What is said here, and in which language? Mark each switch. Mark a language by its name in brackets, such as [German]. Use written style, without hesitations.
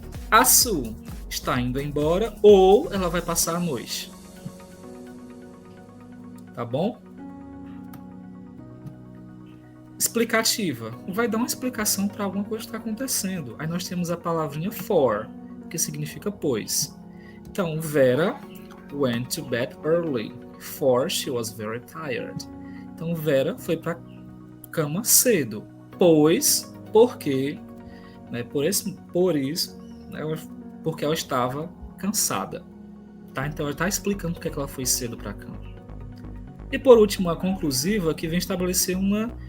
[Portuguese] A Sue está indo embora ou ela vai passar a noite. Tá bom? Explicativa. Vai dar uma explicação para alguma coisa que está acontecendo. Aí nós temos a palavrinha for, que significa pois. [English] Então, Vera went to bed early, for she was very tired. [Portuguese] Então, Vera foi para cama cedo, pois, porque, né, por isso, né, porque ela estava cansada. Tá? Então, ela está explicando porque ela foi cedo para a cama. E por último, a conclusiva, que vem estabelecer uma...